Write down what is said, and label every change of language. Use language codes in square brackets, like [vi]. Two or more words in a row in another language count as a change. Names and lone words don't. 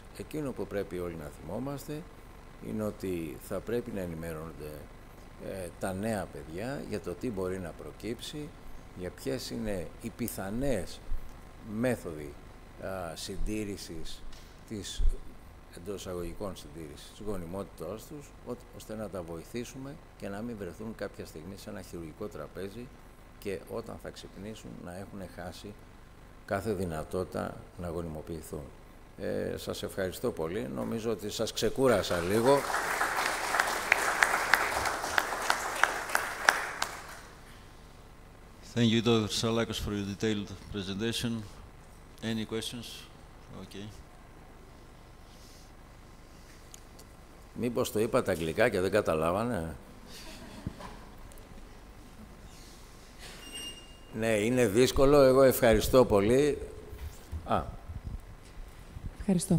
[el] Εκείνο που πρέπει όλοι να θυμόμαστε είναι ότι θα πρέπει να ενημερώνονται τα νέα παιδιά για το τι μπορεί να προκύψει, για ποιες είναι οι πιθανές μέθοδοι συντήρησης της εντός εισαγωγικών συντήρησης της γονιμότητάς τους, ώστε να τα βοηθήσουμε και να μην βρεθούν κάποια στιγμή σε ένα χειρουργικό τραπέζι και όταν θα ξυπνήσουν να έχουν χάσει κάθε δυνατότητα να γονιμοποιηθούν. Σας ευχαριστώ πολύ. Νομίζω ότι σας ξεκούρασα λίγο. [en] Thank you, Dr. Sarris, for your detailed presentation. Any questions? Okay. [el] Μήπως το είπα τα αγγλικά και δεν καταλάβανε? Ναι, είναι δύσκολο. Εγώ ευχαριστώ πολύ. Ευχαριστώ.